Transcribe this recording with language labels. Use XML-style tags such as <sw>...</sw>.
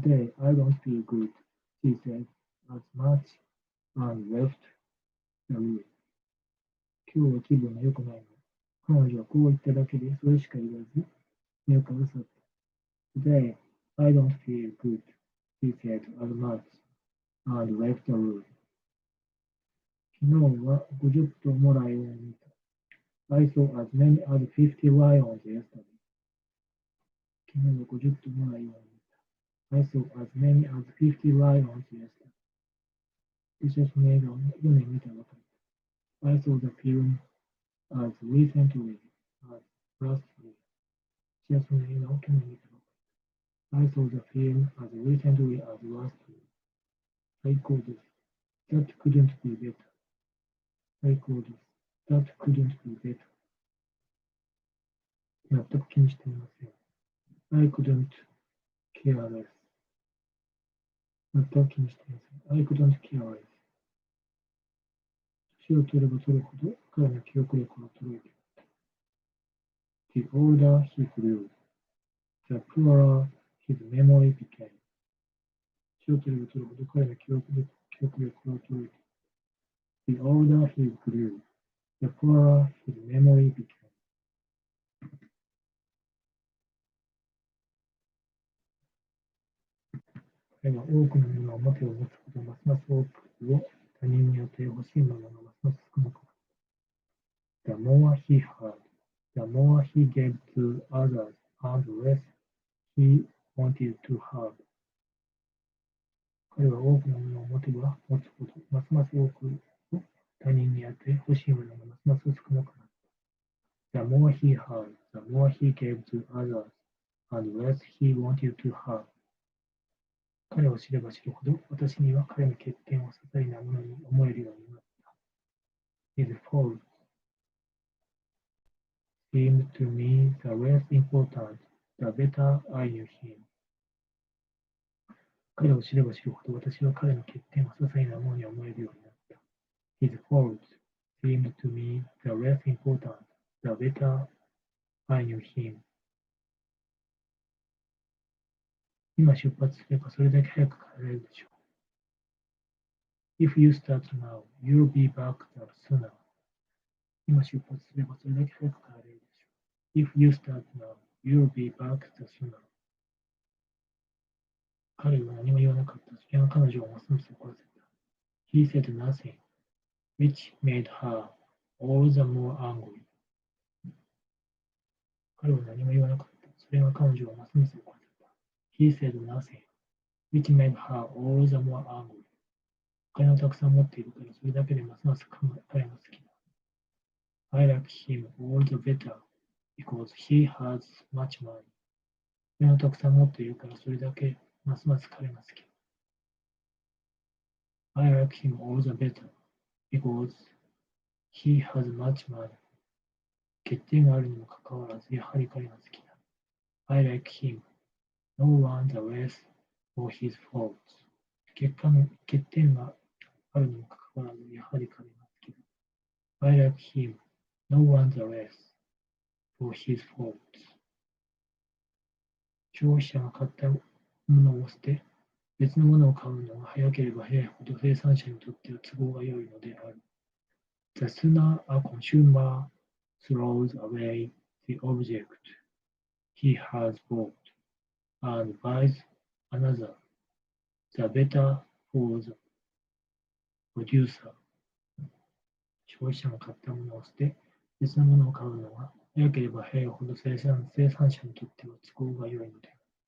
<en>Today, I don't feel good, she said as much and left the room.</en> <ja>今日は気分が良くないの。彼女はこう言っただけで、それしか言わず、部屋から去った。</ja> <en>Today, I don't feel good, she said as much and left the room.</en> <ja>昨日は50頭もライオンを見た。</ja> <en>I saw as many as 50 lions yesterday.</en> <ja>昨日は50頭もライオンを見た。</ja> <en>I saw as many as 50 lions yesterday.</en> <ja>私はその映画を去年見たばかりだ。</ja> <en>I saw the film as recently as last year.</en> <ja>私はその映画を去年見たばかりだ。</ja> <en>I saw the film as recently as last year.</en> <ja>最高です。</ja> <en>That couldn't be better. 最高です。 That couldn't be better.</en> <ja>全く気にしていません。</ja> <en>I couldn't care less.</en> <ja>全く気にしていません。</ja> <en>I couldn't care less.</en> <ja>年を取れば取るほど彼の記憶力は衰えていった。</ja> <en>The older he grew, the poorer his memory became.</en> <ja>年を取れば取るほど彼の記憶力は衰えていった。</ja> <en>The older he grew, the poorer his memory became.</en> <ja>彼は多くのものを持てを持つほど、ますます多くを他人に与え欲しいものがますます少なくなった。</ja> <en>The more he had, the more he gave to others, and less he wanted to have.</en> <ja>彼は多くのものを持てば持つほど、ますます多くを他人に与え欲しいものがますます少なくなった。</ja> <en>The more he had, the more he gave to others, and less he wanted to have.</en> <ja>彼を知れば知るほど、私には彼の欠点を些細なものに思えるようになった。</ja> <en>His faults seemed to me the less important, the better I knew him.</en> <ja>彼を知れば知るほど、私は彼の欠点を些細なものに思えるようになった。</ja> <en>His faults seemed to me the less important, the better I knew him.</en> <ja>今出発すればそれだけ早く帰れるでしょう。</ja> <en>If you start now, you'll be back the sooner.</en> <ja>今出発すればそれだけ早く帰れるでしょう。</ja> <en>If you start now, you'll be back the sooner.</en> <ja>彼は何も言わなかった。それが彼女をますます怒らせた。</ja> <en>He said nothing, which made her all the more angry.</en> <ja>彼は何も言わなかった。それが彼女をますます怒らせた。</ja> <en>He said nothing, which made her all the more angry.</en> <ja>お金をたくさん持っているから、それだけでますます彼が好きだ。</ja> <en>I like him all the better because he has much money.</en> <ja>お金をたくさん持っているから、それだけますます彼が好きだ。</ja> <en>I like him all the better because he has much money.</en> <ja>欠点があるにもかかわらず、やはり彼が好きだ。</ja> <en>I like him no one the less for his faults.</en> <ja>欠点があるにもかかわらず、やはり彼が好きだ。</ja> <en>I like him no one the less for his faults.</en> <ja>消費者が買ったものを捨て、別のものを買うのが早ければ早いほど生産者にとっては都合が良いのである。</ja> <en>The sooner a consumer throws away the object he has bought and buys another, the better for the producer.</en> <ja>消費者が買ったものを捨て、別のものを買うのが早ければ早いほど生産者にとっては都合が良いのである。</ja>